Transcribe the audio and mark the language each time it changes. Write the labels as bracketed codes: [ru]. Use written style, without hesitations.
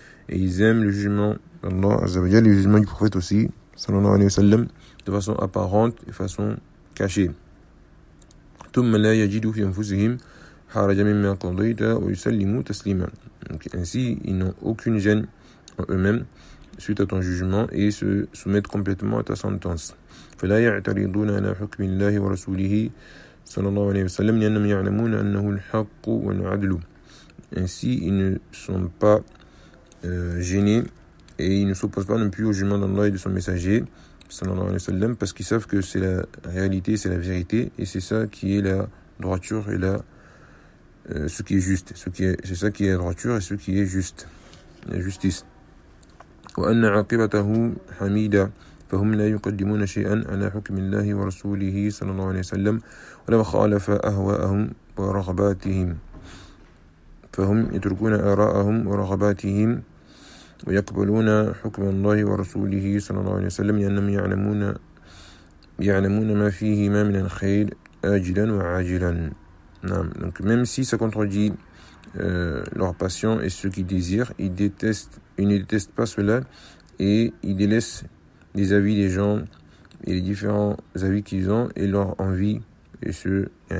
[fr] Et ils aiment le jugement d'Allah Azza wa Jalla et le jugement du prophète aussi, صلى الله عليه وسلم, de façon apparente et de façon cachée. [ar] ثُمَّ لَا يَجِدُوا فِي أَنفُسِهِمْ حَرَجًا مِمَّا قَضَيْتَ وَيُسَلِّمُوا تَسْلِيمًا. [fr] Donc ainsi, ils n'ont aucune gêne en eux-mêmes suite à ton jugement et se soumettent complètement à ta sentence. [ar] فَلَا يَعْتَرِضُونَ عَلَى حُكْمِ اللَّهِ وَرَسُولِهِ صلى الله عليه وسلم لأنهم يعلمون أنه الحق والعدل. [fr] Ainsi, ils ne sont pas gênés et ils ne s'opposent pas non plus au jugement d'Allah et de son messager, sallallahu alayhi wa sallam, parce qu'ils savent que c'est la réalité, c'est la vérité, et c'est ça qui est la droiture et ce qui est juste. C'est ça qui est la droiture et ce qui est juste. La justice. [ar] وَأَنَّ عَقِبَتَهُ حَمِيدًا فَهُمْ لَا يُقَدِّمُونَ شَيْئًا عَلَى حُكْمِ اللَّهِ وَرَسُولِهِ sallallahu alayhi wa sallam وَلَا خَالَفَ أَهْوَاءَهُمْ وَرَغْبَاتِهِمْ فَهُمْ يَتْرُكُونَ آرَاءَهُمْ وَرَغْبَاتِهِمْ وَيَقْبَلُونَ حُكْمَ اللَّهِ وَرَسُولِهِ صلى الله عليه وسلم لأنهم يَعْلَمُونَ مَا فِيهِمَا مِنَ الْخَيْرِ آجِلًا وَعَاجِلًا. نعم. [fr] Donc même si ça contredit leur passion et ce qu'ils désirent, ils ne détestent pas cela et ils délaissent les avis des gens et les différents avis qu'ils ont et leur envie et ceux